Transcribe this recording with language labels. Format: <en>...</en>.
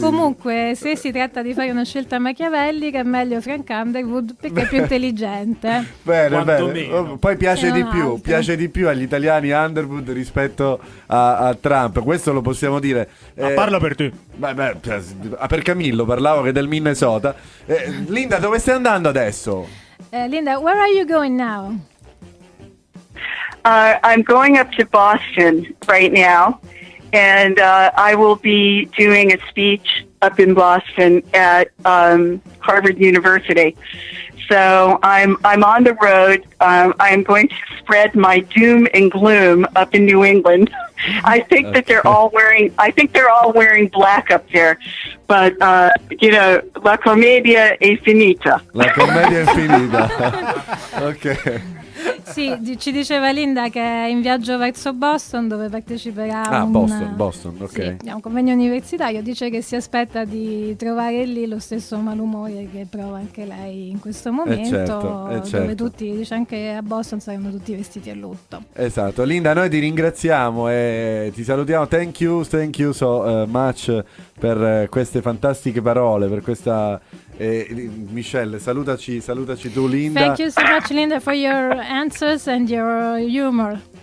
<it>Comunque, se si tratta di fare una scelta machiavellica, è meglio Frank Underwood perché è più intelligente. Bene. Poi piace di più agli italiani Underwood rispetto a Trump. Questo lo possiamo dire. Parla per te. Per Camillo parlavo, che è del Minnesota. Linda, dove stai andando adesso?</it> <en>Linda, where are you going now? I'm going up to Boston right now, and I will be doing a speech up in Boston at Harvard University. So I'm on the road. I'm going to spread my doom and gloom up in New England. I think that they're all wearing black up there.</en> <it>But la commedia è finita. La commedia è finita. Ok. Sì, ci diceva Linda che è in viaggio verso Boston, dove parteciperà a Boston, ok. Sì, a un convegno universitario. Dice che si aspetta di trovare lì lo stesso malumore che prova anche lei in questo momento, certo. dove tutti, dice anche a Boston saranno tutti vestiti a lutto. Esatto. Linda, noi ti ringraziamo e ti salutiamo.</it> <en>Thank you so much</en> <it>per queste fantastiche parole, per questa... Michelle, salutaci tu, Linda.</it> <en>Thank you so much, Linda, for your answers and your humor.</en>